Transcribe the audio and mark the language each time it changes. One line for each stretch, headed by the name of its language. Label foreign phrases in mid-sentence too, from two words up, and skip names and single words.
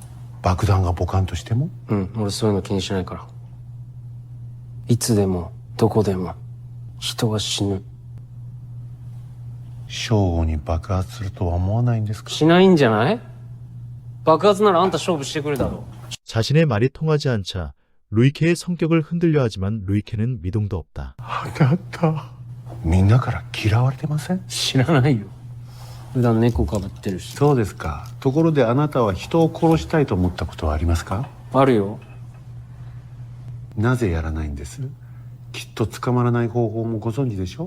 Japanese: 爆弾がボカンとしても？俺そういうの気にしないから。いつでもどこでも人は死ぬ。正午に爆発するとは思わないんですか？しないんじゃない？爆発ならあんた勝負してくるだろ。
Korean: 자신의 말이 통하지 않자 루이케의 성격을 흔들려 하지만 루이케는 미동도 없다.
Japanese: あなたみんなから嫌われてません？知らないよ。普段猫かぶってるし。そうですか。ところであなたは人を殺したいと思ったことはありますか？あるよ。なぜやらないんです？きっと捕まらない方法もご存知でしょ？